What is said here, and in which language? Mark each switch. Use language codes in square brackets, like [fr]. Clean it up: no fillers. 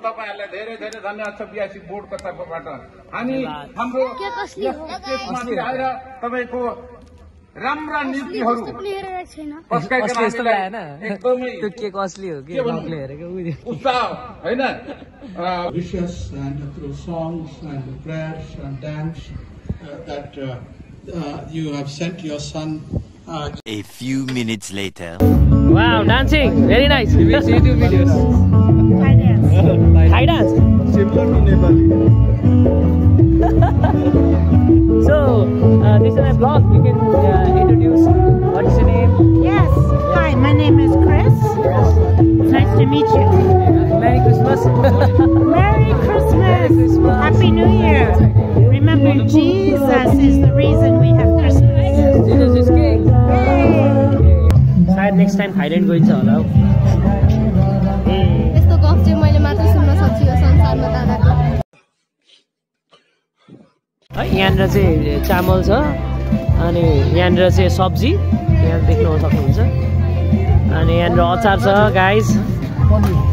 [ne] तपाईँहरूलाई धेरै धेरै धन्यवाद छ बिआसी बोर्डको तर्फबाट। हामी हाम्रो त्यसमाथि आएर तपाईँको राम्रा नीतिहरू एकदमै उत्साह होइन, [en] wishes and through songs and prayers and dance that you have sent your son. A few minutes later. Wow, dancing, very nice. Thai dance. Thai dance. Similar to Nepali. So, this is a vlog. You can introduce. What is your name? Yes. Hi, my name is Chris. It's nice to meet you. Merry Christmas. Merry Christmas. Happy New Year. Remember, Jesus is the reason we have Christmas. Jesus is King. [ne] शायद [en] next time [ne] Thailand गइन्छ होला हौ। यस्तो गफ चाहिँ मैले मात्र सुन्न सक्छु यो संसारमा दादाको। है यहाँनिर चाहिँ चामल छ अनि यहाँनिर चाहिँ सब्जी यहाँ देख्न सक्नुहुन्छ अनि यहाँनिर अचार छ गाइस।